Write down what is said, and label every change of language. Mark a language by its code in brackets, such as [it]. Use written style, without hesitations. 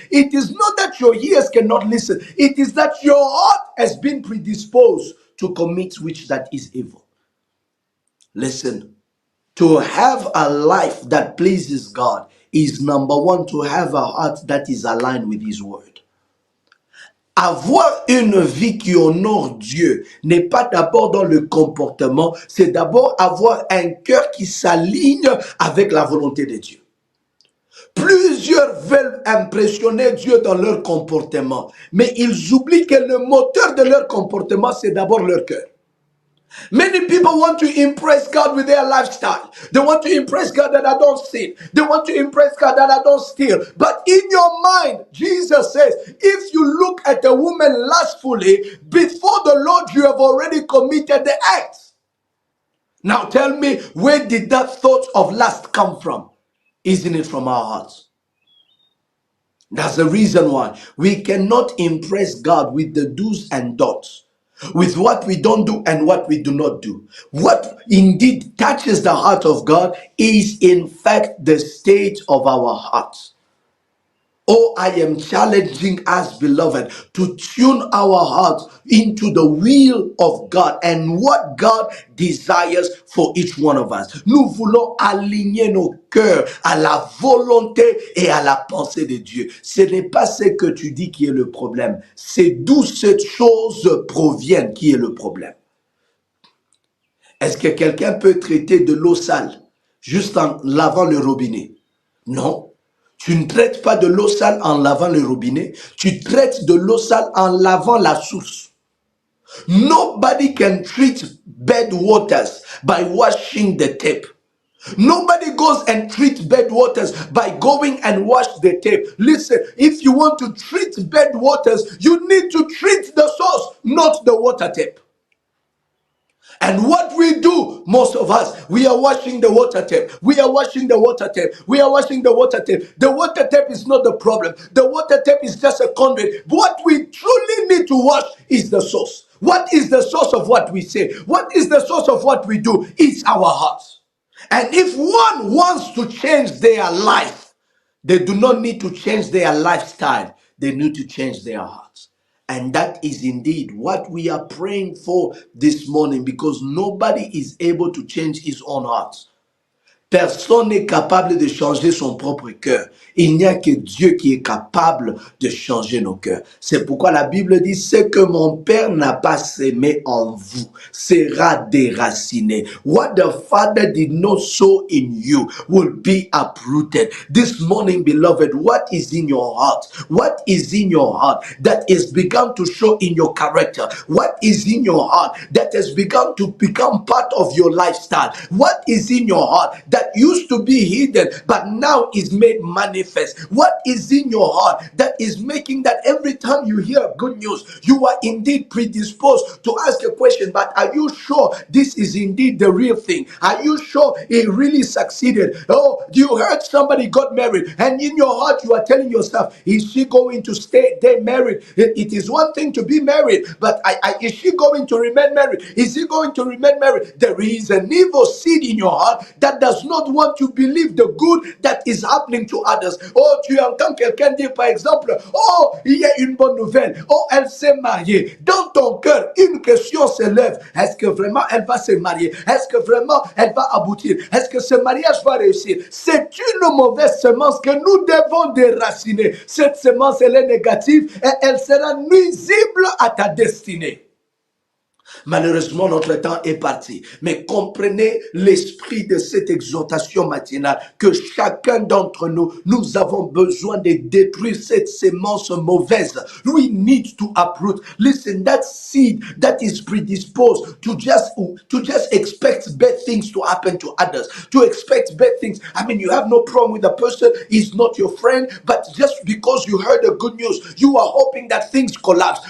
[en] It is not that your ears cannot listen, it is that your heart has been predisposed to commit which that is evil. Listen, to have a life that pleases God is number one, to have a heart that is aligned with His word. [fr] Avoir une vie qui honore Dieu n'est pas d'abord dans le comportement, c'est d'abord avoir un cœur qui s'aligne avec la volonté de Dieu. Plusieurs veulent impressionner Dieu dans leur comportement, mais ils oublient que le moteur de leur comportement, c'est d'abord leur cœur. [en] Many people want to impress God with their lifestyle. They want to impress God that I don't sin. They want to impress God that I don't steal. But in your mind, Jesus says, if you look at a woman lustfully, before the Lord, you have already committed the act. Now tell me, where did that thought of lust come from? Isn't it from our hearts? That's the reason why we cannot impress God with the do's and don'ts, with what we don't do and what we do not do. What indeed touches the heart of God is in fact the state of our hearts. Oh, I am challenging us, beloved, to tune our hearts into the will of God and what God desires for each one of us. [fr] Nous voulons aligner nos cœurs à la volonté et à la pensée de Dieu. Ce n'est pas ce que tu dis qui est le problème. C'est d'où cette chose provient qui est le problème. Est-ce que quelqu'un peut traiter de l'eau sale juste en lavant le robinet? Non. Tu ne traites pas de l'eau sale en lavant le robinet, tu traites de l'eau sale en lavant la source. [en] Nobody can treat bad waters by washing the tap. Nobody goes and treats bad waters by going and wash the tape. Listen, if you want to treat bad waters, you need to treat the source, not the water tap. And what we do, most of us, we are washing the water tap. We are washing the water tap. We are washing the water tap. The water tap is not the problem. The water tap is just a conduit. What we truly need to wash is the source. What is the source of what we say? What is the source of what we do? It's our hearts. And if one wants to change their life, they do not need to change their lifestyle. They need to change their hearts. And that is indeed what we are praying for this morning, because nobody is able to change his own heart. [fr] Personne n'est capable de changer son propre cœur. Il n'y a que Dieu qui est capable de changer nos cœurs. C'est pourquoi la Bible dit, ce que mon Père n'a pas sémé en vous sera déraciné. [en] What the Father did not sow in you will be uprooted. This morning, beloved, what is in your heart? What is in your heart that is begun to show in your character? What is in your heart that has begun to become part of your lifestyle? What is in your heart that used to be hidden but now is made manifest? What is in your heart that is making that every time you hear good news, you are indeed predisposed to ask a question, but are you sure this is indeed the real thing? Are you sure it really succeeded? Oh, you heard somebody got married, and in your heart you are telling yourself, is she going to stay there married? It is one thing to be married, but is she going to remain married? Is he going to remain married? There is an evil seed in your heart that does not want to believe the good that is happening to others. [fr] Oh, tu entends quelqu'un dire par exemple, oh, il y a une bonne nouvelle. Oh, elle s'est mariée. Dans ton cœur, une question s'élève. Est-ce que vraiment elle va se marier? Est-ce que vraiment elle va aboutir? Est-ce que ce mariage va réussir? C'est une mauvaise semence que nous devons déraciner. Cette semence, elle est négative et elle sera nuisible à ta destinée. Malheureusement, notre temps est parti. Mais comprenez l'esprit de cette exhortation matinale, que chacun d'entre nous, nous avons besoin de détruire cette semence mauvaise. [en] We need to uproot. Listen, that seed that is predisposed to just expect bad things to happen to others, to expect bad things. I mean, you have no problem with the person, he's not your friend, but just because you heard the good news, you are hoping that things collapse.